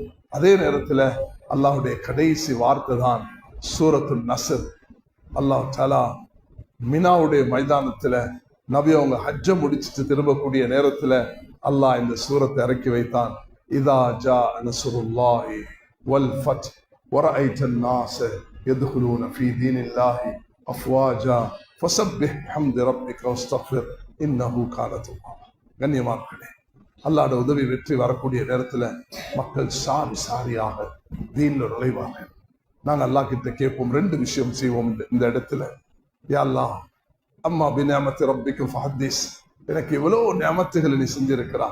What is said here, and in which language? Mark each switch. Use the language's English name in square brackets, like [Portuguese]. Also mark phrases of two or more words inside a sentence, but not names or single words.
[Tamil] அதே நேரத்துல அல்லாஹ்வுடைய கடைசி வார்த்தை தான் சூரத்துல் நஸ்ர். அல்லாஹ் தஆலா மினாவுடைய மைதானத்துல நபி அவங்க ஹஜ்ஜ முடிச்சுட்டு திரும்பக்கூடிய நேரத்துல அல்லாஹ் இந்த சூரத்தை இறக்கி வைத்தான். [Arabic] إذا جاء نصر الله والفتح ورأيت الناس يدخلون في دين الله افواجا فسبح بحمد ربك واستغفر انه كان توابا. [Tamil] கண்ணியமானவர்களே, அல்லாஹ்வுடைய உதவி வெற்றி வரக்கூடிய நேரத்துல மக்கள் சாரி சாரியாக தீன்ல நுழைவாங்க. நாங்க அல்லாஹ் கிட்ட கேட்போம், 2 விஷயம் செய்வோம் இந்த இடத்துல. யா அல்லாஹ், [Arabic] أما بنعمة ربك فحدث, [Tamil] எனக்கு எவ்வளவு நியமத்துகளை நீ செஞ்சிருக்கிறாய்.